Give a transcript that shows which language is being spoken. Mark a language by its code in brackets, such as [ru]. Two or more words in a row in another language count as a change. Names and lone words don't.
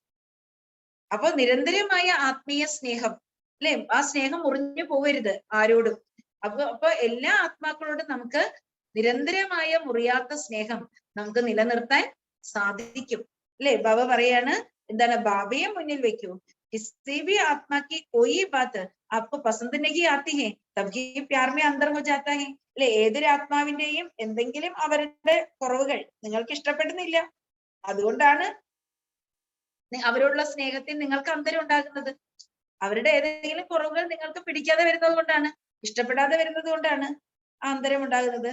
[ml] അപ്പൊ നിരന്തരമായ ആത്മീയ സ്നേഹം അല്ലെ, ആ സ്നേഹം മുറിഞ്ഞു പോകരുത് ആരോടും. അപ്പൊ എല്ലാ ആത്മാക്കളോടും നമുക്ക് നിരന്തരമായ മുറിയാത്ത സ്നേഹം നമുക്ക് നിലനിർത്താൻ സാധിക്കും അല്ലെ? ബാബ പറയാണ്, എന്താണ്? ബാബയെ മുന്നിൽ വെക്കൂ. [hi] किसी भी आत्मा की कोई बात आपको पसंद नहीं आती है तभी प्यार में अंदर हो जाता है അല്ലെ? [ml] ഏതൊരു ആത്മാവിന്റെയും എന്തെങ്കിലും അവരുടെ കുറവുകൾ നിങ്ങൾക്ക് ഇഷ്ടപ്പെടുന്നില്ല, അതുകൊണ്ടാണ് അവരോടുള്ള സ്നേഹത്തിൽ നിങ്ങൾക്ക് അന്തരം ഉണ്ടാകുന്നത്. അവരുടെ ഏതെങ്കിലും കുറവുകൾ നിങ്ങൾക്ക് പിടിക്കാതെ വരുന്നത് കൊണ്ടാണ്, ഇഷ്ടപ്പെടാതെ വരുന്നത് കൊണ്ടാണ് ആ അന്തരം ഉണ്ടാകുന്നത്.